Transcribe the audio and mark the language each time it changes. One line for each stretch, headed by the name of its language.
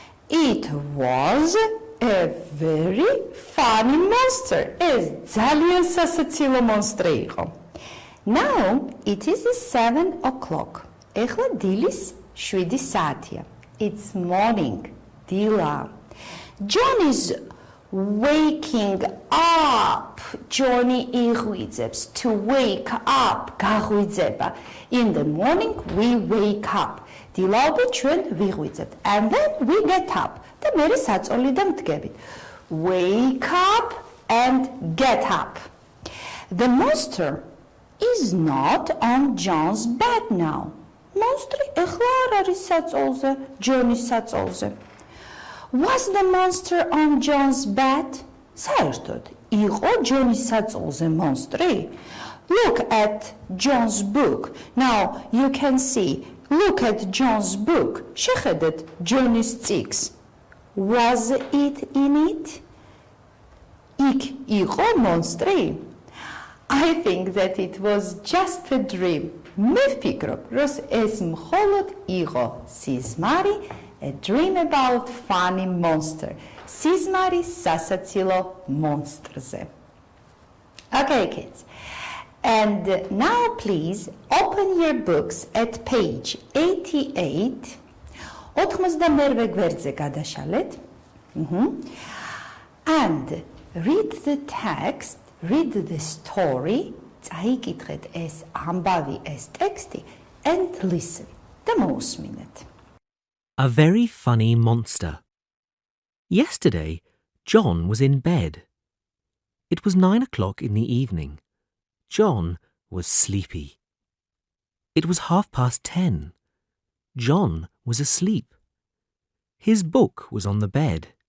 English: it was a very funny monster
Georgian: ეს ძალიან სასაცილო მონსტრი იყო
English: now it is 7 o'clock
Georgian: ეხლა დილის 7 საათია
English: it's morning დილა John is waking up.
Georgian: Johnny იღვიძებს
English: to wake up.
Georgian: გაღვიძება.
English: In the morning we wake up.
Georgian: დილაობით ჩვენ ვიღვიძებთ.
English: And then we get up.
Georgian: და მერე საწოლიდან ვდგებით.
English: Wake up and get up. The monster is not on John's bed now.
Georgian: Monstri ეხლა არ არის საწოლზე, Johnny-ის საწოლზე.
English: Was the monster on John's bed?
Georgian: საერთოდ იყო Johnny-ის საწოლზე მონსტრი?
English: Look at John's book. Now you can see. Look at John's book.
Georgian: შეხედეთ Johnny-ის წიგნს.
English: Was it in it?
Georgian: იქ იყო მონსტრი?
English: I think that it was just a dream.
Georgian: მე ვფიქრობ, რომ ეს მხოლოდ იყო სიზმარი
English: A dream about funny monster.
Georgian: Sismari სასაცილო მონსტრზე.
English: Okay, kids. And now please open your books at page 88.
Georgian: 88 გვერდზე გადაშალეთ.
English: And read the text, read the story.
Georgian: წაიკითხეთ ეს ამბავი, ეს ტექსტი
English: and listen.
Georgian: და მოусმინეთ.
English: A very funny monster. Yesterday, John was in bed. It was 9 o'clock in the evening. John was sleepy. It was 10:30. John was asleep. His book was on the bed.